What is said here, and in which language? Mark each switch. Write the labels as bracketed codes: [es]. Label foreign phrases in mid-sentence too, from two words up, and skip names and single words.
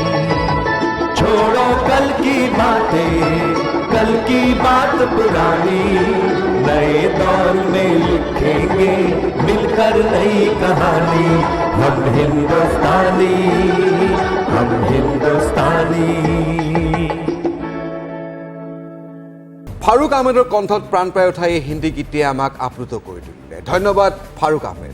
[hi] छोड़ो कल की बातें, कल की बात पुरानी, नए दौर में लिखेंगे मिलकर नई कहानी, हम हिंदुस्तानी, हम हिंदुस्तानी। [as] ফাৰুক আহমেদৰ কণ্ঠত প্ৰাণ পাই উঠা এই হিন্দী গীতে আমাক আপ্লুত কৰি তুলিলে। ধন্যবাদ ফাৰুক আহমেদ।